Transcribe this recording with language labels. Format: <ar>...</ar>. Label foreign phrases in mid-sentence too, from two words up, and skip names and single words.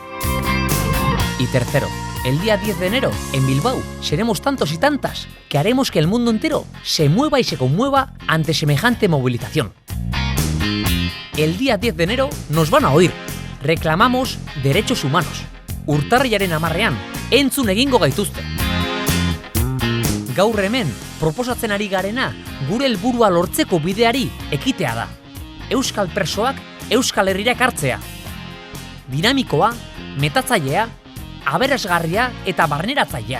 <es>Y tercero, el día 10 de enero, en Bilbao, seremos tantos y tantas que haremos que el mundo entero se mueva y se conmueva ante semejante movilización. El día 10 de enero nos van a oír. Reclamamos derechos humanos.</es> <eu>Urtarrilaren 10ean, entzun egingo gaituzte. Gaur hemen, proposatzen ari garena, gure helburua lortzeko bideari ekitea da. Euskal presoak Euskal Herrira ekartzea. Dinamikoa, metatzailea, aberasgarria eta barneratzailea.</eu>